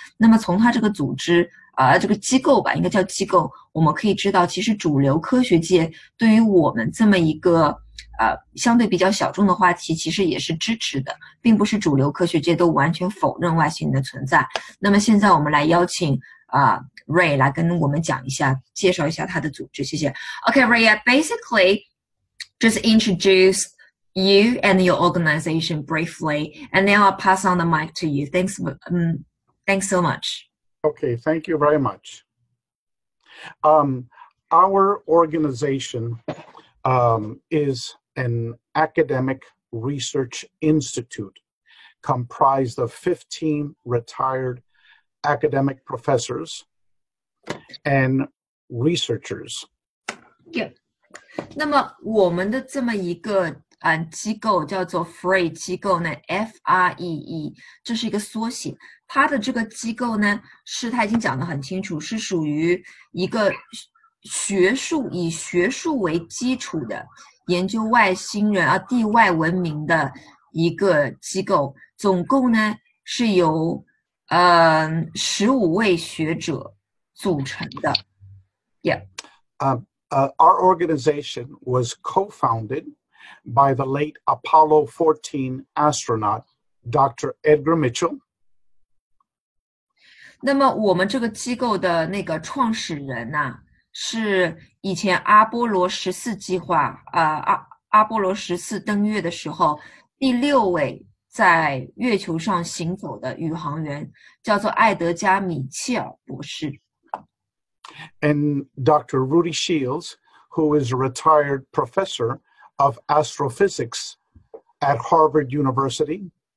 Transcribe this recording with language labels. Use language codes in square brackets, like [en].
[zh] 那么从他这个组织这个机构吧，应该叫机构，我们可以知道，其实主流科学界对于我们这么一个相对比较小众的话题，其实也是支持的，并不是主流科学界都完全否认外星人的存在。那么现在我们来邀请Rey 来跟我们讲一下，介绍一下他的组织，谢謝。 [en] Okay, Rey, basically just introduce you and your organization briefly, and then I'll pass on the mic to you. Thanks so much. Okay, thank you very much. Our organization is an academic research institute comprised of 15 retired academic professors and researchers. Yeah. [zh] 那么我们的这么一个机构叫做 Rey 机构呢 ，FREE， 这是一个缩写。它的这个机构呢，是他已经讲得很清楚，是属于一个学术以学术为基础的研究外星人地外文明的一个机构。总共呢是由15位学者组成的。 [en] Yeah. Our organization was co-founded by the late Apollo 14 astronaut, Dr. Edgar Mitchell. [zh] 那么我们这个机构的那个创始人是以前阿波罗14计划阿波罗14登月的时候第6位在月球上行走的宇航员，叫做艾德加·米切尔博士。 [en] And Dr. Rudy Shields, who is a retired professor of astrophysics at Harvard University.